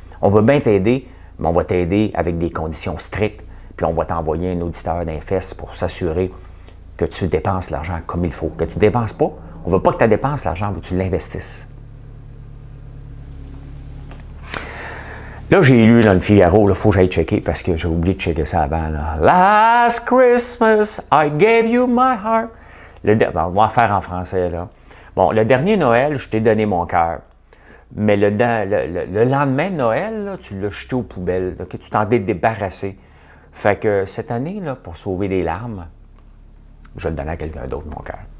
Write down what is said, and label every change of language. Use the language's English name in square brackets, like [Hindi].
[French] On veut bien t'aider, mais on va t'aider avec des conditions strictes, puis on va t'envoyer un auditeur d'Infest pour s'assurer que tu dépenses l'argent comme il faut. Que tu ne dépenses pas, on ne veut pas que tu dépenses l'argent, on veut que tu l'investisses. Là, j'ai lu dans le Figaro, il faut que j'aille checker parce que j'ai oublié de checker ça avant. Là. [English] Last Christmas, I gave you my heart. [French] On va faire en français. Là. Bon, le dernier Noël, je t'ai donné mon cœur. Mais le lendemain de Noël, là, tu l'as jeté aux poubelles, là, que tu t'en es débarrassé. Fait que cette année, là, pour sauver des larmes, je vais le donner à quelqu'un d'autre, mon cœur.